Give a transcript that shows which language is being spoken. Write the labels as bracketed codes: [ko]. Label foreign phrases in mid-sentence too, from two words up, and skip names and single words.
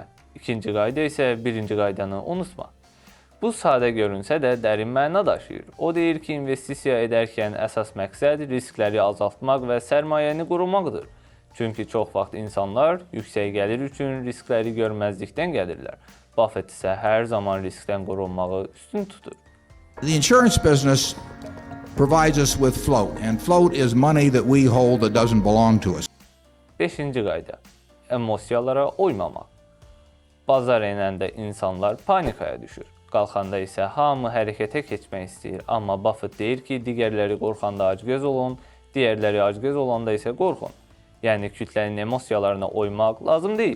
[az] İkinci qayda isə birinci qaydanı unutma. Bu sadə görünsə də dərin məna daşıyır. O deyir ki, investisiya edərkən əsas məqsəd riskləri azaltmaq və sərmayəni qorumaqdır. Çünki çox vaxt insanlar yüksək gəlir üçün riskləri görməzlikdən gəlirlər. Buffett isə hər zaman riskdən qorunmağı üstün tutur. [en] The insurance business provides us with float, and float is money that we hold that doesn't belong to us. [az] 5-ci qayda. Emosiyalara uymamaq. Bazar enəndə insanlar panikaya düşür. Qalxanda isə hamı hərəkətə keçmək istəyir. Amma Buffett deyir ki, digərləri qorxanda acgöz olun, digərləri acgöz olanda isə qorxun. Yəni kütlənin emosiyalarına uymaq lazım deyil.